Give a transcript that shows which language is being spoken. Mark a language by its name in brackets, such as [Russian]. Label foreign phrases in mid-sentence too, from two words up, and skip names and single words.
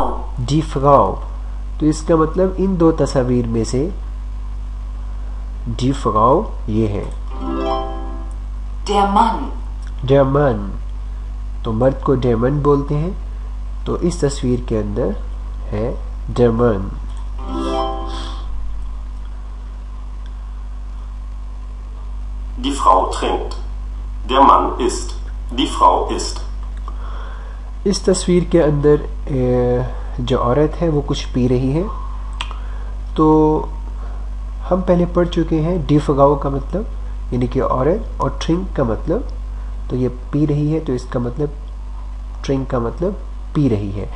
[German] die Frau [Hindi] तो इसका मतलब इन दो तस्वीर में से [German] die Frau [Hindi] ये है। [German] Der Mann. [Hindi] जर्मन तो मर्द को जर्मन बोलते हैं, तो इस तस्वीर के अंदर है जर्मन। [German] Die Frau trinkt. Der Mann isst. Die Frau isst. [Hindi] इस तस्वीर के अंदर जो औरत है वो कुछ पी रही है। तो हम पहले पढ़ चुके हैं [German] die Frau [Hindi] का मतलब यानी कि औरत, और ट्रिंक का मतलब, तो ये पी रही है तो इसका मतलब ट्रिंक का मतलब पी रही है।